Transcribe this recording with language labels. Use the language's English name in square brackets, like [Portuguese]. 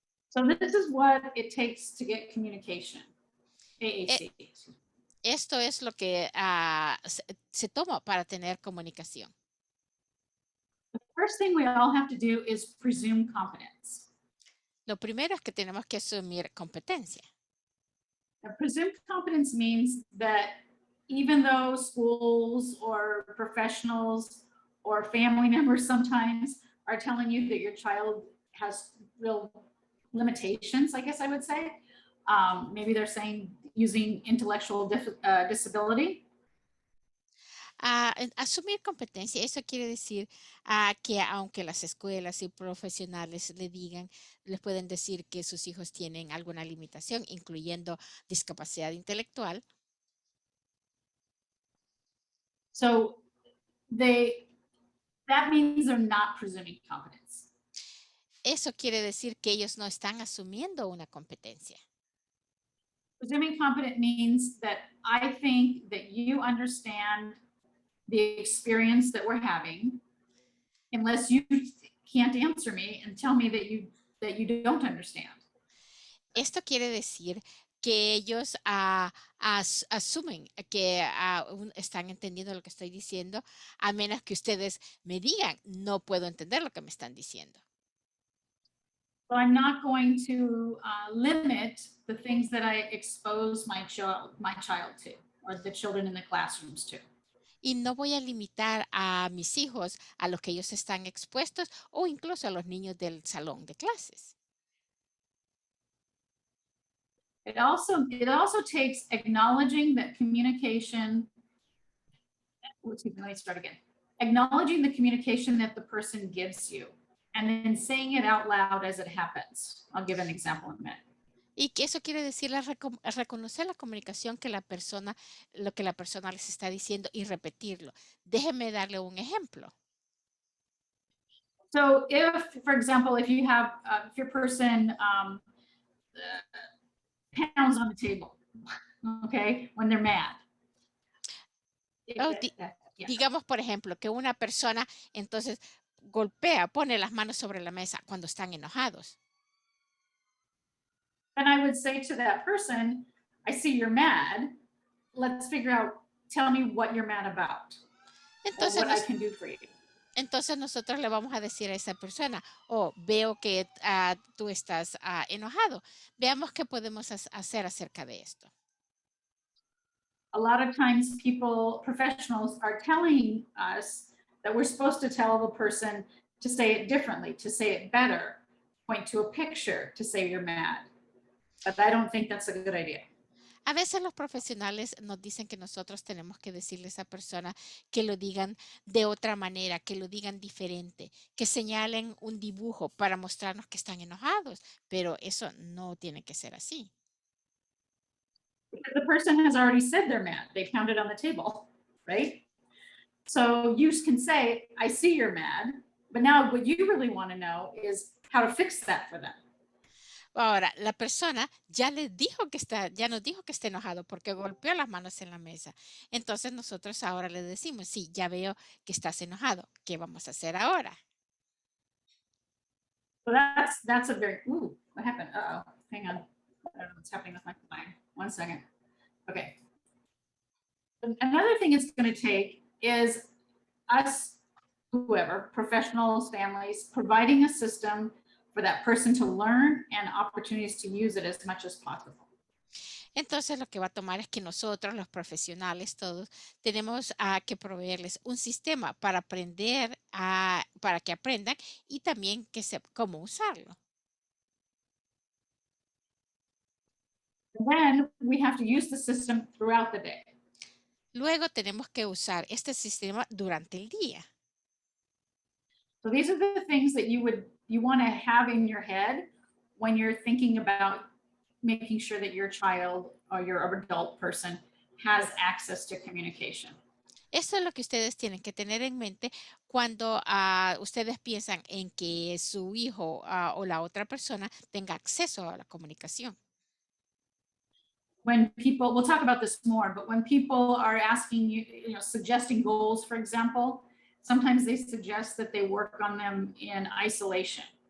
[English] So this is what it takes to get communication. AAC. [Spanish] Esto es lo que se toma para tener comunicación. [English] The first thing we all have to do is presume competence. [Spanish] Lo primero es que tenemos que asumir competencia. [English] Now, presumed competence means that even though schools or professionals or family members sometimes are telling you that your child has real limitations, I guess I would say, maybe they're saying using intellectual disability. [Spanish] Asumir competencia, eso quiere decir que aunque las escuelas y profesionales les pueden decir que sus hijos tienen alguna limitación, incluyendo discapacidad intelectual. [English] So that means they're not presuming competence. [Spanish] Eso quiere decir que ellos no están asumiendo una competencia. [English] Presuming competent means that I think that you understand the experience that we're having, unless you can't answer me and tell me that you don't understand. [Spanish] Esto quiere decir que ellos asumen que están entendiendo lo que estoy diciendo, a menos que ustedes me digan, no puedo entender lo que me están diciendo. [English] So I'm not going to limit the things that I expose my child to, or the children in the classrooms to. [Spanish] Y no voy a limitar a mis hijos a los que ellos están expuestos o incluso a los niños del salón de clases. [English] It also takes acknowledging that communication. Let me start again. Acknowledging the communication that the person gives you, and then saying it out loud as it happens. I'll give an example in a minute. [Spanish] Y que eso quiere decir reconocer la comunicación lo que la persona les está diciendo y repetirlo. Déjenme darle un ejemplo. [English] So if, for example, if your person pounds on the table, okay, when they're mad. [Spanish] Digamos, por ejemplo, que una persona entonces pone las manos sobre la mesa cuando están enojados. [English] And I would say to that person, I see you're mad. Let's figure out, tell me what you're mad about. [Spanish] Entonces, [English] what I can do for you. [Spanish] Entonces nosotros le vamos a decir a esa persona, veo que tú estás enojado. Veamos qué podemos hacer acerca de esto. [English] A lot of times professionals are telling us that we're supposed to tell the person to say it differently, to say it better, point to a picture to say you're mad. But I don't think that's a good idea. [Spanish] A veces los profesionales nos dicen que nosotros tenemos que decirle a esa persona que lo digan de otra manera, que lo digan diferente, que señalen un dibujo para mostrarnos que están enojados, pero eso no tiene que ser así. [English] Because the person has already said they're mad. They pounded on the table, right? So you can say, I see you're mad, but now what you really want to know is how to fix that for them. [Spanish] Ahora, la persona ya nos dijo que está enojado porque golpeó las manos en la mesa. Entonces nosotros ahora le decimos, sí, ya veo que estás enojado. ¿Qué vamos a hacer ahora? [English] So that's a very, what happened? Uh-oh, hang on. I don't know what's happening with my line. 1 second. Okay. Another thing it's going to take is us whoever, professionals, families, providing a system for that person to learn and opportunities to use it as much as possible. [Spanish] Entonces lo que va a tomar es que nosotros, los profesionales, todos, tenemos que proveerles un sistema para aprender, para que aprendan y también que sepan cómo usarlo. [English] Then we have to use the system throughout the day. [Spanish] Luego tenemos que usar este sistema durante el día. [English] So these are the things that you want to have in your head when you're thinking about making sure that your child or your adult person has access to communication. [Spanish] Esto es lo que ustedes tienen que tener en mente cuando ustedes piensan en que su hijo o la otra persona tenga acceso a la comunicación. [English] When people, we'll talk about this more, but when people are asking you, suggesting goals, for example, sometimes they suggest that they work on them in isolation.